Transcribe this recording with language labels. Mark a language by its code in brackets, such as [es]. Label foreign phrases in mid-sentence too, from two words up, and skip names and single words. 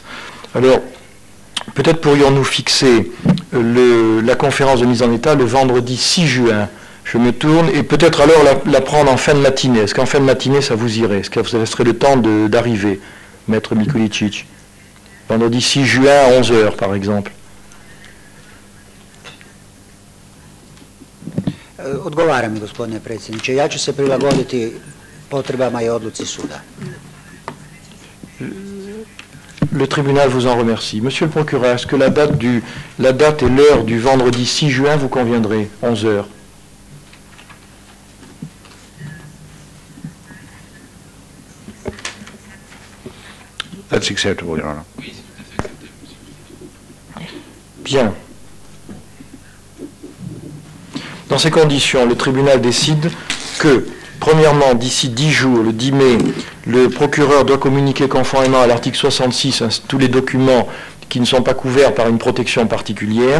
[fr] Alors, peut-être pourrions-nous fixer la conférence de mise en état le vendredi 6 juin. Je me tourne et peut-être alors la prendre en fin de matinée. Est-ce qu'en fin de matinée ça vous irait? Est-ce que vous laisserez le temps d'arriver, maître Mikulicic? Vendredi 6 juin à 11h, par exemple. [hr] Odgovaram mi, gospodine predsjedniče. Ja ću se prilagoditi potrebama i odluci suda. [fr] Le tribunal vous en remercie. Monsieur le procureur, est-ce que la date et l'heure du vendredi 6 juin vous conviendrait? 11h. [en] That's acceptable, Your Honour. [fr] Bien. Dans ces conditions, le tribunal décide que, premièrement, d'ici 10 jours, le 10 mai, le procureur doit communiquer conformément à l'article 66 tous les documents qui ne sont pas couverts par une protection particulière.